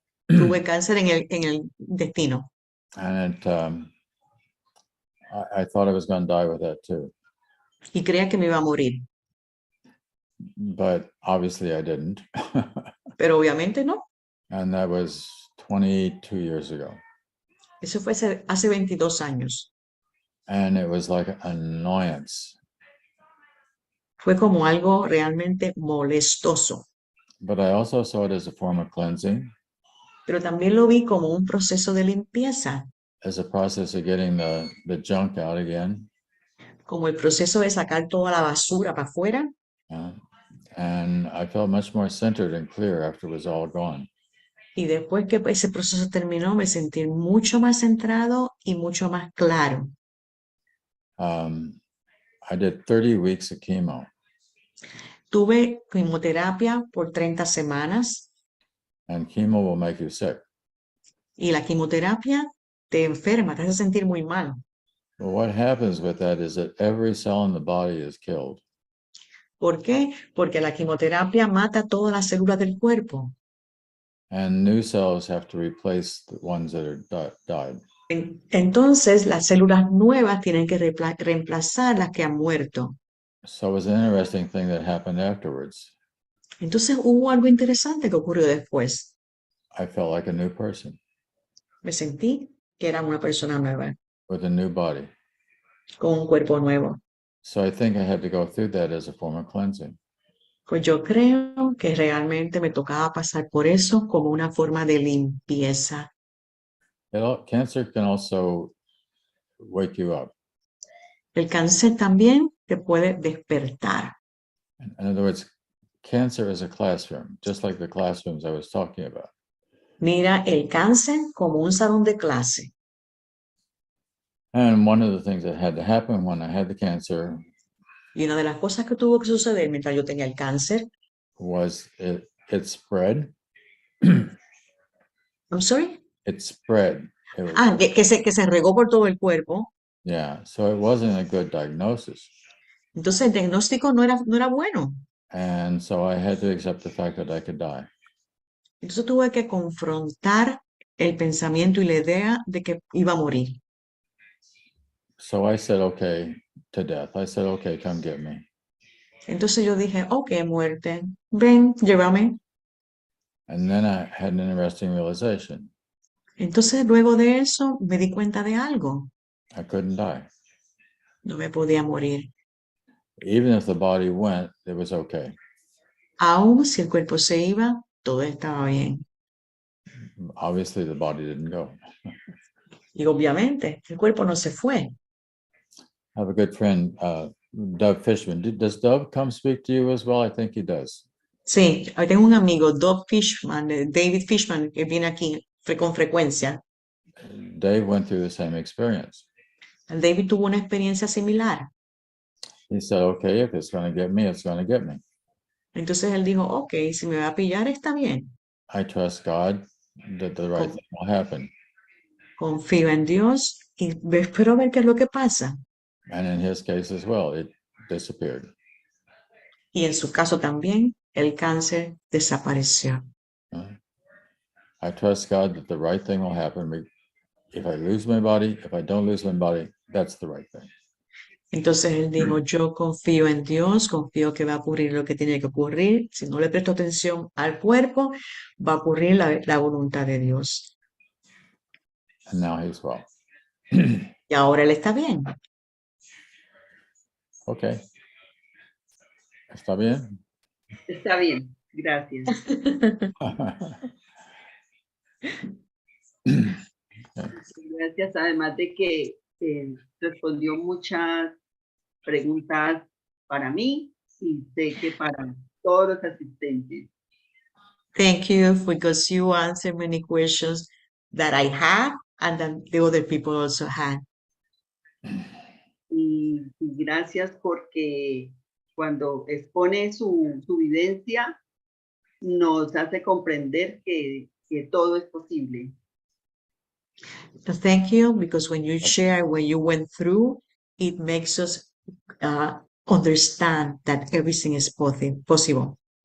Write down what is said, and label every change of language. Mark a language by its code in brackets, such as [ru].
[es] Tuve cáncer en el intestino. [en] And I thought I was going to die with that too. [es] Y creía que me iba a morir. [en] But obviously I didn't. [es] Pero obviamente no. [en] And that was 22 years ago. [es] Eso fue hace 22 años. [en] And it was like an annoyance. [es] Fue como algo realmente molestoso. [en] But I also saw it as a form of cleansing. [es] Pero también lo vi como un proceso de limpieza. [en] As a process of getting the junk out again. [es] Como el proceso de sacar toda la basura para afuera. [en] And I felt much more centered and clear after it was all gone. [es] Y después que ese proceso terminó, me sentí mucho más centrado y mucho más claro. [en] I did 30 weeks of chemo. [es] Tuve quimioterapia por 30 semanas. [en] And chemo will make you sick. [es] Y la quimioterapia te enferma, te hace sentir muy mal. [en] Well, what happens with that is that every cell in the body is killed. [es] ¿Por qué? Porque la quimioterapia mata todas las células del cuerpo. [en] And new cells have to replace the ones that are died. [es] Entonces, las células nuevas tienen que reemplazar las que han muerto. [en] So it was an interesting thing that happened afterwards. [es] Entonces, hubo algo interesante que ocurrió después. [en] I felt like a new person. [es] Me sentí que era una persona nueva. [en] With a new body. [es] Con un cuerpo nuevo. [en] So I think I had to go through that as a form of cleansing. [es] Pues yo creo que realmente me tocaba pasar por eso como una forma de limpieza. [en] Cancer can also wake you up. [es] El cáncer también te puede despertar. [en] In other words, cancer is a classroom, just like the classrooms I was talking about. [es] Mira el cáncer como un salón de clase. [en] And one of the things that had to happen when I had the cancer [es] Y una de las cosas que tuvo que suceder mientras yo tenía el cáncer [en] was it spread. I'm sorry? It spread. [es] Que se regó por todo el cuerpo. [en] Yeah, so it wasn't a good diagnosis. [es] Entonces el diagnóstico no era bueno. [en] And so I had to accept the fact that I could die. [es] Entonces tuve que confrontar el pensamiento y la idea de que iba a morir. [en] So I said, okay, to death. I said, okay, come get me. [es] Entonces yo dije, ok, muerte, ven, llévame. [en] And then I had an interesting realization. [es] Entonces luego de eso me di cuenta de algo. [en] I couldn't die. [es] No me podía morir. [en] Even if the body went, it was okay. [es] Aún si el cuerpo se iba, todo estaba bien. [en] Obviously, the body didn't go. [es] Y obviamente, el cuerpo no se fue. [en] I have a good friend, Doug Fishman. Does Doug come speak to you as well? I think he does. [es] Sí, hoy tengo un amigo, David Fishman, que viene aquí con frecuencia. [en] Dave went through the same experience. [es] David tuvo una experiencia similar. [en] He said, okay, if it's going to get me, it's going to get me. [es] Entonces él dijo, ok, si me va a pillar, está bien. [en] I trust God that the right thing will happen. [es] confío en Dios y espero ver qué es lo que pasa. [en] And in his case as well, it disappeared. [es] Y en su caso también, el cáncer desapareció. [en] I trust God that the right thing will happen. If I lose my body, if I don't lose my body, that's the right thing. [es] Entonces él dijo, yo confío en Dios, confío que va a ocurrir lo que tiene que ocurrir. Si no le presto atención al cuerpo, va a ocurrir la voluntad de Dios. [en] And now he's well. [es] Y ahora él está bien. Okay. ¿Está bien? Está bien, gracias. Gracias, además de que respondió muchas preguntas para mí y sé que para todos los asistentes. [en] Thank you because you answered many questions that I had and that the other people also had. [es] Y gracias porque cuando expone su vivencia nos hace comprender que todo es posible. [en] Thank you because when you share what you went through, it makes us understand that everything is possible.